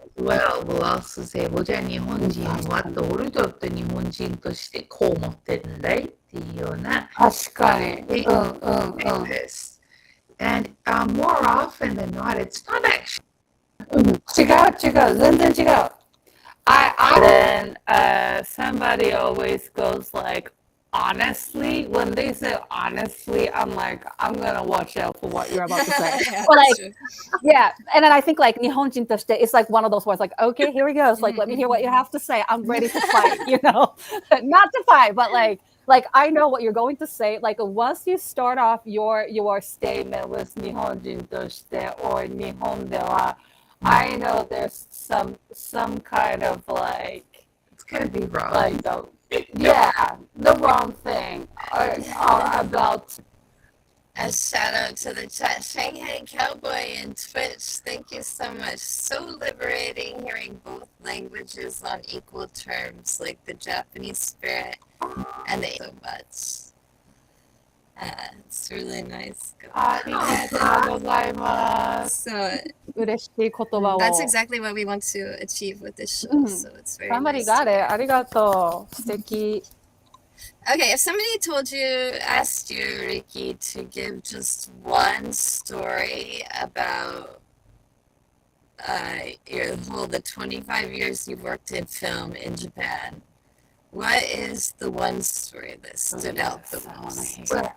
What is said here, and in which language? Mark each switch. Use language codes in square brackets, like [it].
[en] well, we'll also say, [ja] じゃあ日本人はと俺だって日本人としてこう思ってるんだいっていうような確かに。 [en] this. And more often than not, it's not actually. [ja] 違う、全然違う。 [en] Then somebody always goes like, honestly, when they say honestly, I'm like, I'm gonna watch out for what you're about to say. Yeah, Or that's like, true. yeah, and then I think like [ja] Nihonjin toshite, [en] it's like one of those words like, okay, here we go. It's like, let me hear what you have to say. I'm ready to fight, you know, not to fight, but like I know what you're going to say. Like once you start off your statement with [ja] Nihonjin toshite [en] or [ja] Nihon de wa, [en] I know there's some kind of like, It's gonna be wrong. like the wrong thing or about. A shout out to the chat, Shanghai Cowboy and Twitch. Thank you so much. So liberating hearing both languages on equal terms, like the Japanese spirit and the so much. It's really nice. [ja] ありがとうございます。 [en] So [ja] 嬉しい言葉を。 [en] that's exactly what we want to achieve with this show. So it's very Somebody nice. got it. [ja] ありがとう。素敵。 [en] Okay, if somebody asked you, Riki, to give just one story about the 25 years you've worked in film in Japan, what is the one story that stood out the most?